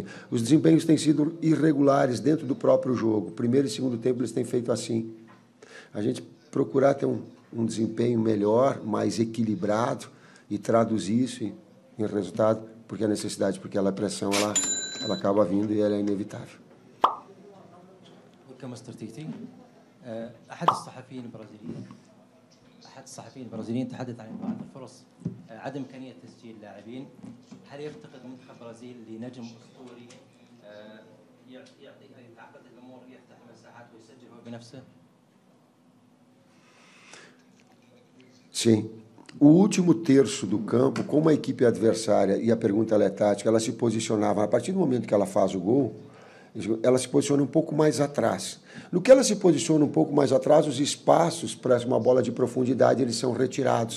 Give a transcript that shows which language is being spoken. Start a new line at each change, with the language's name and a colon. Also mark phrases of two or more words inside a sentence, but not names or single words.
Portuguese: Os desempenhos têm sido irregulares dentro do próprio jogo. Primeiro e segundo tempo eles têm feito assim. A gente procurar ter um desempenho melhor, mais equilibrado e traduzir isso em resultado, porque a necessidade, porque a pressão ela acaba vindo e ela é inevitável.
Arabic: مستر تيتي أحد الصحفيين البرازيليين تحدث عن بعض الفرص عدم إمكانية تسجيل لاعبين. هل يفتقد منتخب البرازيل لنجم أسطوري يعطيه تعقد الأمور يفتح مساحات ويسجل هو بنفسه؟
Portuguese: Sim. O último terço do campo, como a equipe adversária, e a pergunta é tática, ela se posicionava, a partir do momento que ela faz o gol, ela se posiciona um pouco mais atrás. No que ela se posiciona um pouco mais atrás, os espaços para uma bola de profundidade eles são retirados.